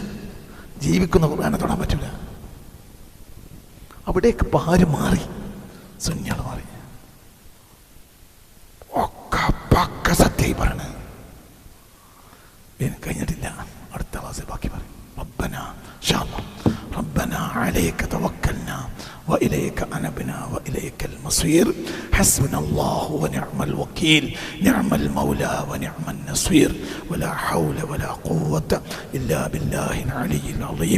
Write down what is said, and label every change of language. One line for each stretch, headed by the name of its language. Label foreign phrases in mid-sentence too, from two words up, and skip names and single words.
Malayalam: ജീവിക്കുന്ന ഖുർആനെ തൊടാൻ പറ്റില്ല. അവിടേക്ക് പാര് മാറി, സുന്നികൾ മാറി. ഒക്കെ സത്യായി പറയണ കഴിഞ്ഞിട്ടില്ല. അടുത്ത ക്ലാസ്സിൽ ബാക്കി പറയും.
Arabic: ربنا عليك توكلنا وإليك أنبنا وإليك المصير حسبنا الله ونعم الوكيل نعم المولى ونعم النصير ولا حول ولا قوة إلا بالله العلي العظيم.